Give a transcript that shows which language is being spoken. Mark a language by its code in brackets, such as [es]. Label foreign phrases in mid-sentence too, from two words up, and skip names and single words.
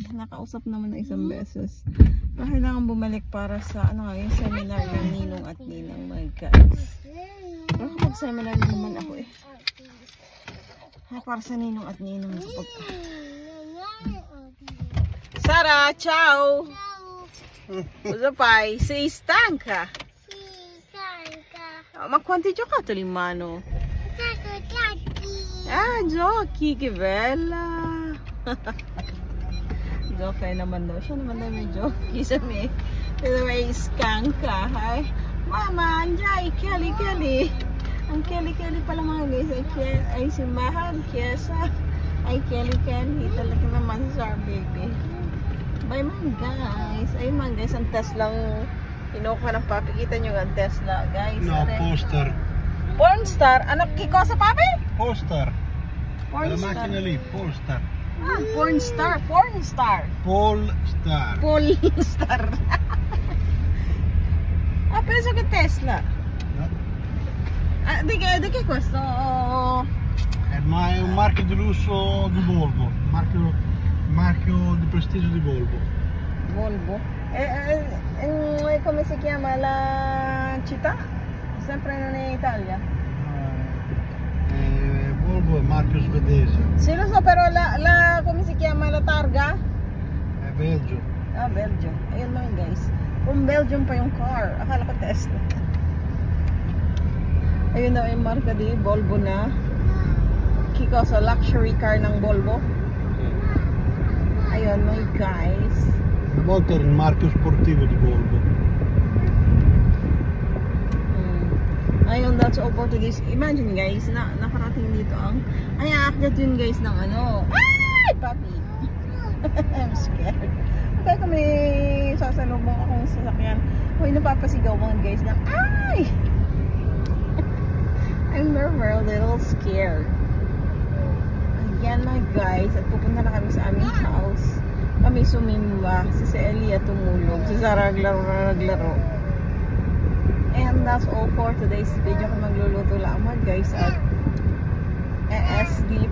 [tl] Nakausap naman na isang beses. Kailangan bumalik para sa ano yung seminar ng Ninong at Ninang mga guys. Nakapag-seminar naman ako eh. Para sa Ninong at Ninang. Sara, [it] ciao! Cosa fai? Sei stanca? Ma quanti giocattoli in mano? Ah, giochi, che bella! [tl] Giochi naman daw. Siya naman daw may giochi sa me. Pero may stanca. Ay, mama, anjay, keli. Ang keli pala mga guys. Ay si Mahal, Kiesa. Ay keli. Talaga naman sa baby. Bye mga guys. Ay mga guys, ang Tesla kinukuha ng Papi. Kita nyo ang Tesla guys. No, Polestar. Pornstar? Ano, kiko sa Papi? Polestar. Pornstar. [it] La macchina lì, Polestar. Ah, Pornstar. Polestar. Polestar. Ah, penso che Tesla. No. Ah, di che questo? Ma è un marchio di lusso di Volvo. Marchio di prestigio di Volvo. Volvo. Come si chiama la città? Sempre non è Italia. Volvo è marchio svedese. Sì, lo so, però come si chiama la targa? È Belgio. Ah, Belgio. [tl] Ayun mga guys. From Belgium pa yung car. Akala ko Tesla. Ayun na yung marka di Volvo na. Kiko sa [en] luxury car [tl] ng Volvo. Ayun mga guys. [it] Una volta era il marchio sportivo di Volvo. [tl] Ayun, [en] that's all for today's. [tl] Imagine guys, nakarating dito ang ay aakyat yun guys ng ano. Ay, Papi! [en] I'm scared. [tl] Kaya kung may sasalubong akong sasakyan, huwag napapasigaw mga guys ng ay! [en] I'm never a little scared. [tl] Ayan mga guys, at pupunta na kami sa aming house. Kami sumimba, si Elia tumulog, si Sarah naglaro. [en] And that's all for today's video. [tl] Kung magluluto lang mga guys at sleep.